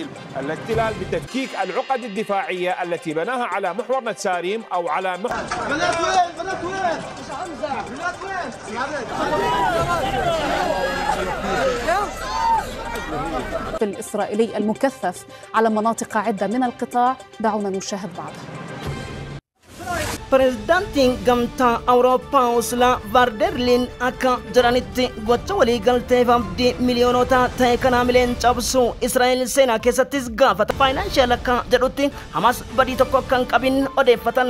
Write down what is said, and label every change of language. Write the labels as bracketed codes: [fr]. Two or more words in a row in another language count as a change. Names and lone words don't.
[ar] الاحتلال بتفكيك العقد الدفاعية التي بناها على محور نتساريم أو على محور الإسرائيلي المكثف على مناطق عدة من القطاع. دعونا نشاهد بعضها. [om] Pireezidaantiin gamtaa Awurooppaa Ursula von der Leyen akka jiranitti gocha waliigalteef abdii miliyoonota ta'e kana mileen cabsuu Israa'el seenaa keessattis gaafata. Faayinaanshiyal akka jedhutti Hamaas badii tokko akka hin qabin odeeffatan.